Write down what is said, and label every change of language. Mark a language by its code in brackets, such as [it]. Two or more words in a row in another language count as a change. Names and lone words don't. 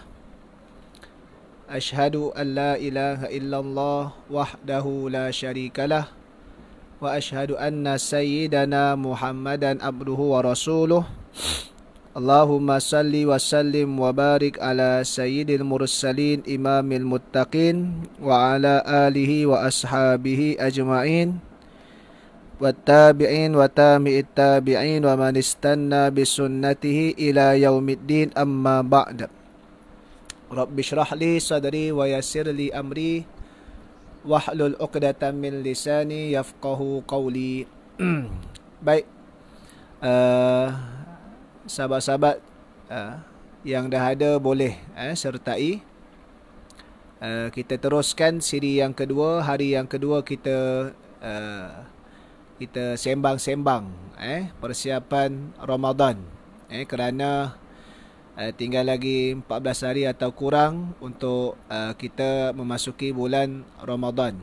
[ar] أشهد أن لا إله إلا الله وحده لا شريك له وأشهد أن سيدنا محمدا عبده ورسوله. اللهم صل وسلم وبارك على سيد المرسلين إمام المتقين وعلى آله وأصحابه أجمعين والتابعين وتابعي التابعين ومن استن بسنته إلى يوم الدين أما بعد. رب اشرح لي صدري ويسر لي أمري واحلل عقدة من لساني يفقهوا قولي. [ms] Baik, sahabat-sahabat yang dah ada boleh sertai. Kita teruskan siri yang kedua. Hari yang kedua kita sembang-sembang persiapan Ramadan, kerana tinggal lagi 14 hari atau kurang untuk kita memasuki bulan Ramadan.